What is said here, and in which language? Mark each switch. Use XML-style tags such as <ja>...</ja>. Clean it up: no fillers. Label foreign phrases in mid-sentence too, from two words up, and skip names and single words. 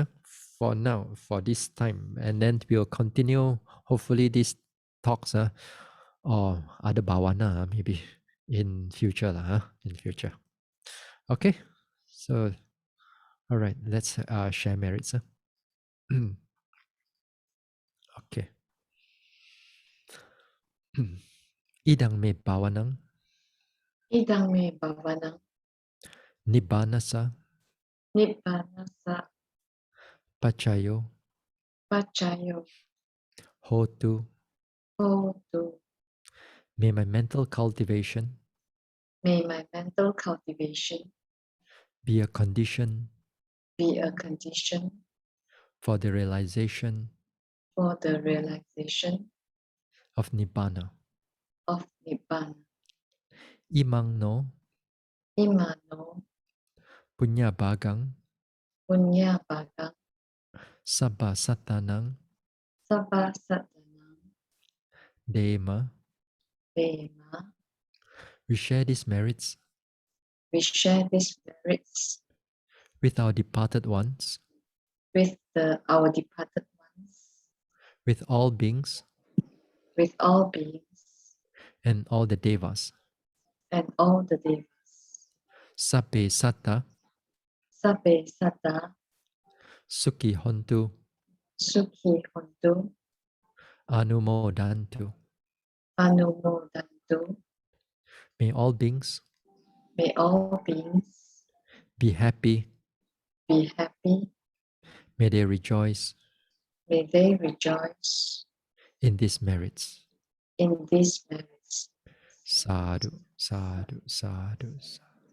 <en>For now, for this time, and then we'll continue. Hopefully, these talks, or other bhawana, maybe in future, in future. Okay. So all right. Let's share merits. Okay.</en> <pi>Idang me pawanang, idang me bhavanang, nibbanasa, nibbanasa, pachayo, pachayo, hotu. hotu.</pi> <en>May my mental cultivation May my mental cultivation be a condition be a condition for the realization for the realization of Nibbana. of Nibbana.</en> <pi>Imang no Imano punya bagang punya bhagang sabba satanang sabha satanang dema. dema.</pi> <en>We share these merits We share these merits with our departed ones, with our departed ones, with all beings with all beings and all the devas. and all the devas.</en> <pi>Sabbe satta Sabbe satta sukhi hontu sukhi hontu anumodantu. anumodantu.</pi> <en>May all beings May all beings be happy. be happy. May they rejoice May they rejoice in these merits. in these merits.</en> <pi>Sadhu, sadhu, sadhu, sadhu.</pi>